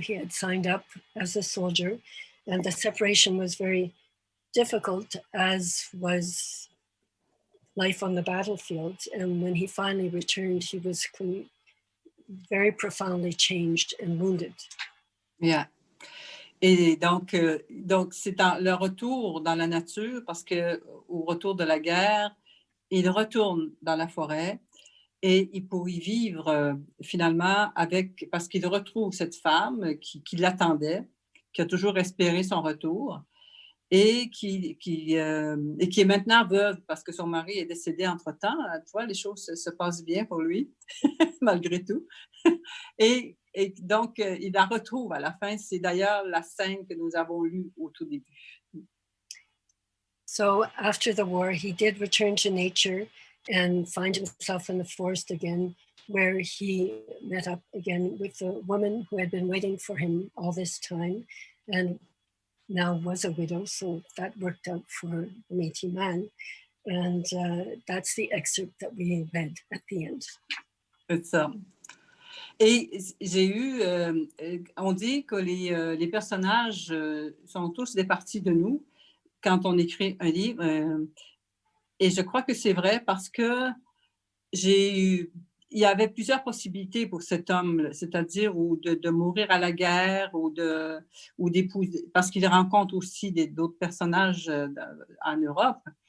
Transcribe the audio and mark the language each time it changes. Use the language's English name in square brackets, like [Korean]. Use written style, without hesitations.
[English] He had signed up as a soldier, and the separation was very difficult, as was life on the battlefield. And when he finally returned, he was very profoundly changed and wounded. Yeah. [French] Et donc c'est le retour dans la nature, parce qu'au retour de la guerre, il retourne dans la forêt et pour y vivre finalement parce qu'il retrouve cette femme qui l'attendait, qui a toujours espéré son retour et qui est maintenant veuve parce que son mari est décédé entre-temps. Tu vois, les choses se passent bien pour lui, malgré tout. Et donc, il la retrouve à la fin. C'est d'ailleurs la scène que nous avons lue au tout début. [English] So after the war, he did return to nature and find himself in the forest again, where he met up again with the woman who had been waiting for him all this time and now was a widow. So that worked out for the Métis man. And that's the excerpt that we read at the end. [French] C'est ça. Et j'ai eu, on dit que les personnages sont tous des parties de nous quand on écrit un livre. Et je crois que c'est vrai parce que il y avait plusieurs possibilités pour cet homme, c'est-à-dire de mourir à la guerre ou d'épouser, parce qu'il rencontre aussi d'autres personnages en Europe.